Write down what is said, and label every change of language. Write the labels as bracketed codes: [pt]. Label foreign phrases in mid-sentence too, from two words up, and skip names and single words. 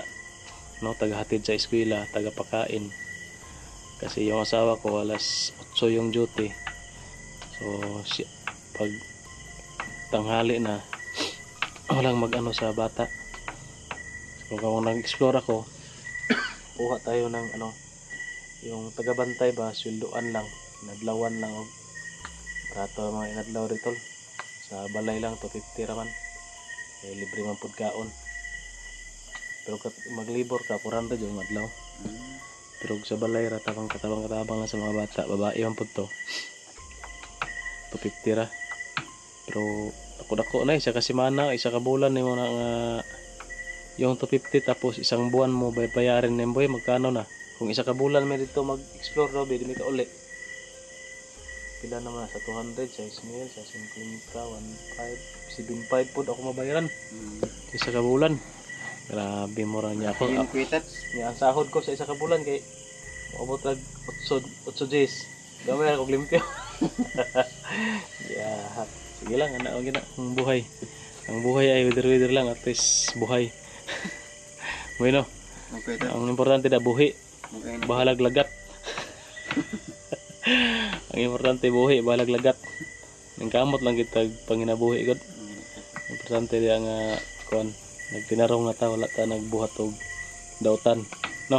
[tl] No, taga-hatid sa eskwela, taga-pakain. Kasi yung asawa ko alas 8 yung duty. So pag tanghali na walang mag-ano sa bata. So kung nag-explore ako, kuha tayo ng yung taga-bantay ba, [ceb] sweldoan lang, inadlawan lang og rato mga inadlaw rito. Sa balay lang to 50 raman. Libre man pud kaon. Pero maglibor ka 400 yung adlaw. Pero sa balay ra katabang lang sa mga bata, babae man pud to. 250 ra. Pero dako na isa ka semana, isa ka bulan nimo na nga yung 250 [tl] tapos isang buwan mo bayarin [ceb] nimo boy, [tl] magkano na? [ceb] Kung isa ka bulan may dito mag-explore daw, di ka uli. Pila naman sa 200, sa 6,000, sa 50, 1,500, 7,500 pud ako mabayaran. Isa ka bulan. Grabe mo ra niya ako. Yung Petats. Ang sahod ko sa isa ka bulan kay maabot rag 8 days. Gamay ako limpyo. Yeah. Sige lang ana gina ang buhay. [tl] Ang buhay ay wither lang [en] at least [ceb] buhay. Bueno. Okay, Petats. Ang importante na buhi. Okay, Bahalag lagat. Ang importante buhi, bahalag lagat. Ning kamot lang kita panginabuhi gud. Importante dia nga kon nagtinarong na ta, wala ta nagbuhat og dautan, no?